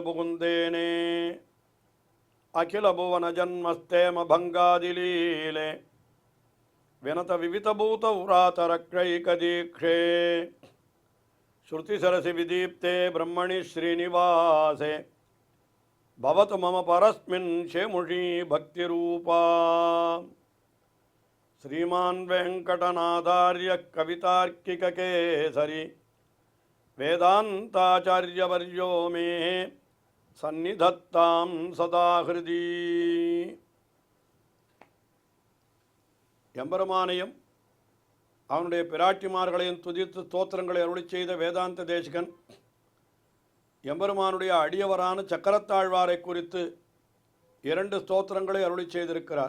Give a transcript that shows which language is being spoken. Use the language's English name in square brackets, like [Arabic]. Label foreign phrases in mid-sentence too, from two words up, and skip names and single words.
[Sanskrit] புகுந்தேனே अखिल भुवन जन्मस्थेम भङ्गादिलीले विनत विविधभूत व्रातरक्षैकदीक्षे श्रुतिशिरसि विदीप्ते ब्रह्मणि श्रीनिवासे भवतु मम परस्मिन् शेमुषी भक्तिरूपा श्रीमान् वेङ्कटनाथार्य कवितार्किककेसरी वेदान्ताचार्यवर्यो मे सन्निधत्तां सदा हृदि [Tamil] எம்பெருமானையும் அவனுடைய பிராட்டிமார்களையும் துதித்து ஸ்தோத்திரங்களை அருளிச் செய்த வேதாந்த தேசிகன் எம்பெருமானுடைய அடியவரான சக்கரத்தாழ்வாரை குறித்து 2 ஸ்தோத்திரங்களை அருளிச் செய்திருக்கிறார்.